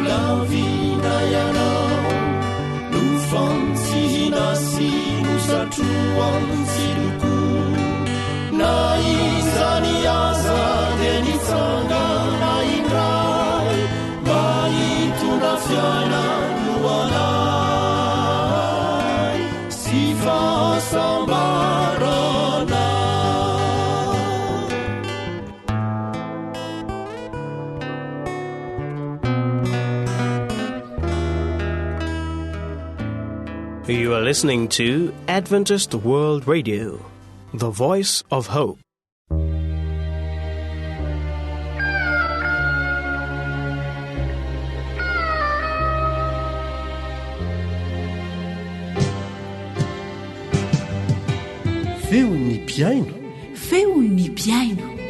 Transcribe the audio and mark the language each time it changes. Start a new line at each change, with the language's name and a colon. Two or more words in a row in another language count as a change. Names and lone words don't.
Malagasy: lavina ianao no fantsihina sy no satroantsyloko na izany aza de nitsangana indray mba hitondra fiainano anay sy fahasambarana.
English: You are listening to Adventist World Radio, the voice of hope.
Malagasy: Feon'ny piaino. Feon'ny piaino.